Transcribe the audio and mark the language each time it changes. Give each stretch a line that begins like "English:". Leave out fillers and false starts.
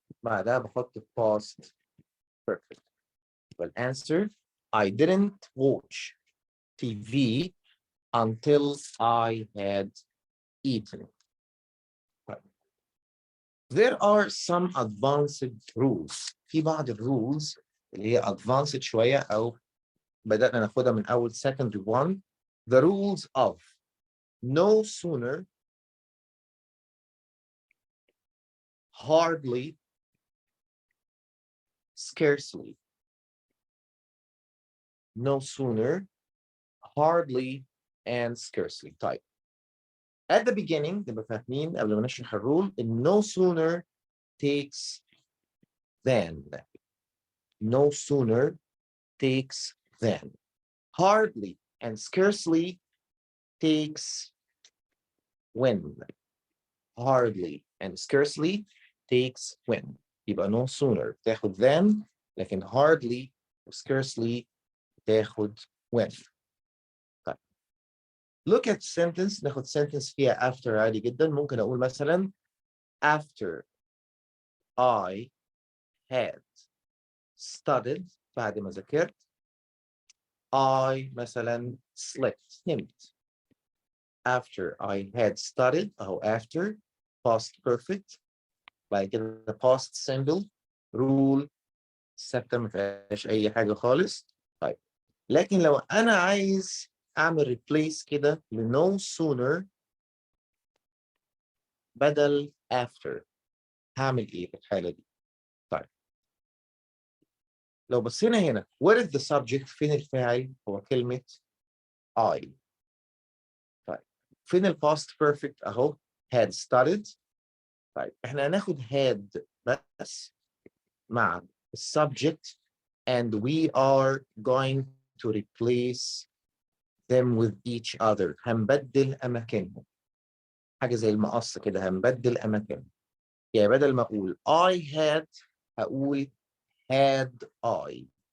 Arabic: بعدها بحط
English: past perfect. Well, answer, I didn't watch TV until I had eaten. There are some advanced rules.
Arabic: في بعض الrules اللي هي advanced شوية أو بدأنا ناخدها من أول secondary one.
English: The rules of no sooner, hardly, scarcely. No sooner, hardly, and scarcely.
Arabic: طيب.
English: At the beginning
Arabic: نبقى فاهمين قبل ما نشرح الرول إن
English: no sooner takes than. No sooner takes than. Hardly and scarcely takes when. Hardly and scarcely takes when.
Arabic: يبقى no sooner تاخد than, لكن hardly و scarcely تاخد when.
English: طيب. Look at sentence.
Arabic: ناخد sentence فيها after عادي جدا. ممكن أقول مثلا
English: after I had studied,
Arabic: بعد ما ذاكرت, I مثلا slept, نمت.
English: After I had studied, أو after, past perfect.
Arabic: بعد كده past simple, rule ثابتة ما فيهاش أي حاجة خالص. طيب. لكن لو أنا عايز أعمل replace كده ل no sooner بدل after, هعمل إيه في الحالة دي؟ طيب. لو بصينا هنا,
English: what is the subject؟
Arabic: فين الفاعل؟ هو كلمة I. فين الباست بيرفكت اهو had studied. طيب احنا هناخد had بس مع السبجكت
English: and we are going to replace them with each other.
Arabic: هنبدل اماكنهم، حاجه زي المقص كده، هنبدل اماكنهم. يعني بدل ما اقول I had هقول had I.